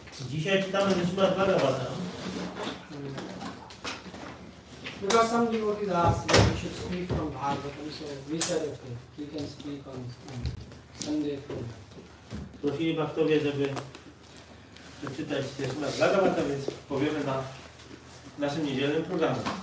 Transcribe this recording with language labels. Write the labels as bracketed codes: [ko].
[pl] Dzisiaj czytamy ze Śrimad Bhagavatam. [en] Because some devotees asked that we should speak from Bhagavatam, so we said okay, we can speak on Sunday. [pl] Prosili bhaktowie, żeby przeczytać ze Śrimad Bhagavatam, więc powiemy na naszym niedzielnym programie.